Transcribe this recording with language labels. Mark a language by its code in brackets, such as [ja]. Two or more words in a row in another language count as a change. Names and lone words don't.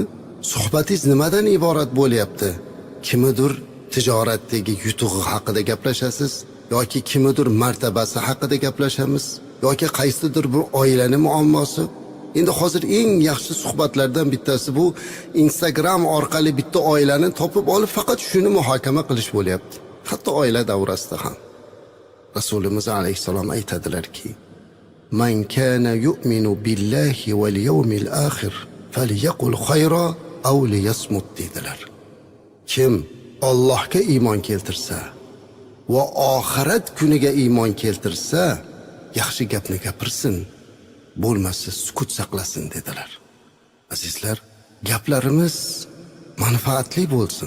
[uz] Suhbatingiz nimadan iborat bo'lyapti? Kimidir tijoratdagi yutug'i haqida gaplashasiz yoki kimidir martabasi haqida gaplashamiz yoki qaysidir bir oilaning muammosi. Endi hozir eng yaxshi suhbatlardan bittasi bu Instagram orqali bitta oilani topib olib faqat shuni muhokama qilish bo'lyapti. Hatto oila davrasida ham. Rasulimiz alayhisalom aytadilarki: [ar] "من كان يؤمن بالله واليوم الآخر فليقل خيرا أو ليصمت" dedilar. [uz] Kim Allohga iymon keltirsa va oxirat kuniga iymon keltirsa, yaxshi gapni gapirsin, bo'lmasa sukut saqlasin dedilar. Azizlar, gaplarimiz manfaatli bo'lsin.